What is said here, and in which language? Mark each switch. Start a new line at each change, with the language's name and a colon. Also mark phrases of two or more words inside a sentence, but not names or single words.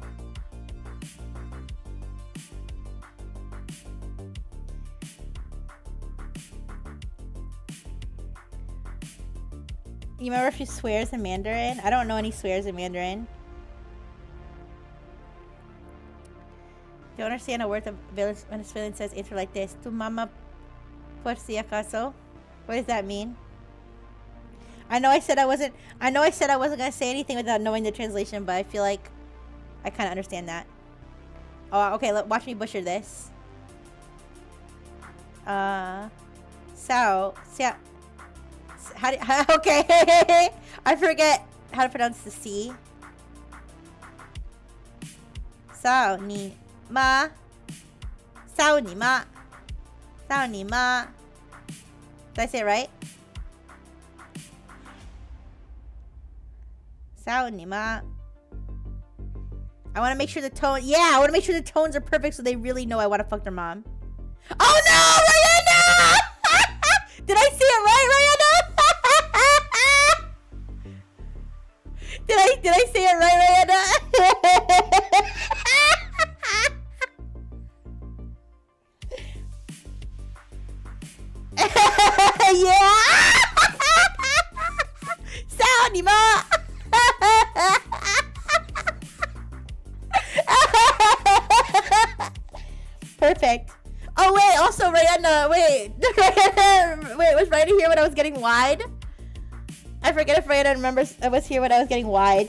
English: You remember if she swears in Mandarin? I don't know any swears in Mandarin. Don't understand a word the Venezuelan says answer like this.
Spanish: Tu mama por si acaso?
English: What does that mean? I know I said I wasn't gonna say anything without knowing the translation, but I feel like I kind of understand that. Oh, okay. Watch me butcher this. Okay. I forget how to pronounce the C.
Chinese: 操你妈. 操你妈。操你妈.
English: Did I say it right?
Chinese: 操你妈.
English: I want to make sure the tone. Yeah, I want to make sure the tones are perfect so they really know I want to fuck their mom. Oh no, Rihanna! Did I see it right, Rihanna? Did I say it right, Rihanna? Yeah!
Chinese: 操，你妈?
English: Perfect. Oh wait, also Rihanna, wait. Wait, was Rihanna here when I was getting wide? I forget if Rihanna remembers I was here when I was getting wide.